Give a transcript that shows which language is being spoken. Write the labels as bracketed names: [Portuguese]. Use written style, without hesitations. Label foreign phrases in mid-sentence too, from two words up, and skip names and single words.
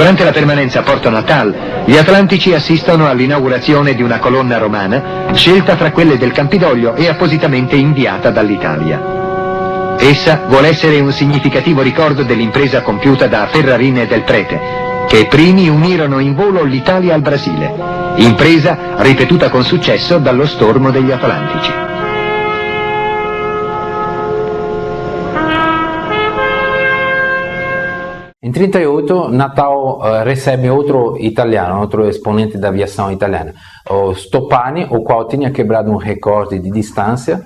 [Italian] Durante la permanenza a Porto Natal, gli atlantici assistono all'inaugurazione di una colonna romana scelta fra quelle del Campidoglio e appositamente inviata dall'Italia. Essa vuole essere un significativo ricordo dell'impresa compiuta da Ferrarin e Del Prete, che primi unirono in volo l'Italia al Brasile, impresa ripetuta con successo dallo stormo degli Atlantici. [Portuguese] Em 1938, Natal recebe outro italiano, outro exponente da aviação italiana, o Stoppani, o qual tinha quebrado um recorde de distância.